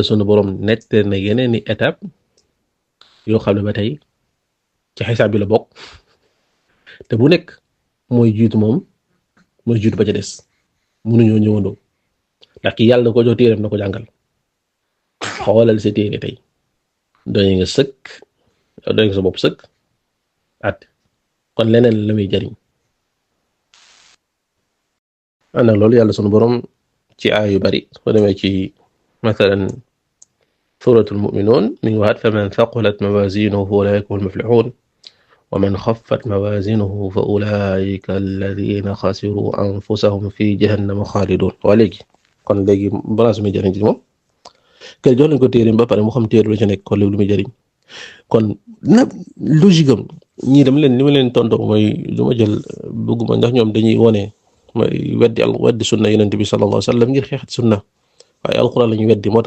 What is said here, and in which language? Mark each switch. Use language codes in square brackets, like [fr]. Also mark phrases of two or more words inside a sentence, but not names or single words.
[wo] sunu borom nette na yeneen i étape yoo xam ne ba tey ci xisaab bi la bokk te bu nekk mooy jiitu ba ca des mënuñoo ñëwandoo ndax ki yàlla ko jox téeram na ko jàngal xoolal sa téere tey doy nga sëkk doy nga sa bopp sëkk at kon leneen la muy jariñ ànd ak loolu yàlla sunu borom ci aay yu bari soo demee ci mathalan suratul mu'minun mi ngi waxaat [ar] فمن ثقلت موازينه فأولئك هم المفلحون ومن خفت موازينه فأولئك الذين خسروا أنفسهم في جهنم خالدون [wo] waa léegi kon léegi balance muy jariñ ci moom kër jox nañ ko téere ba pare mu xam téere lu ci nekk kon léegi lu muy jariñ kon na logique am ñii dama leen li ma leen tontoo mooy du ma jël bëgguma ndax ñoom dañuy wone mooy weddi sunna yonent bi [ar] صلى الله عليه وسلم [wo] ngir xeexat sunna waaye alxuraan la ñu weddi moo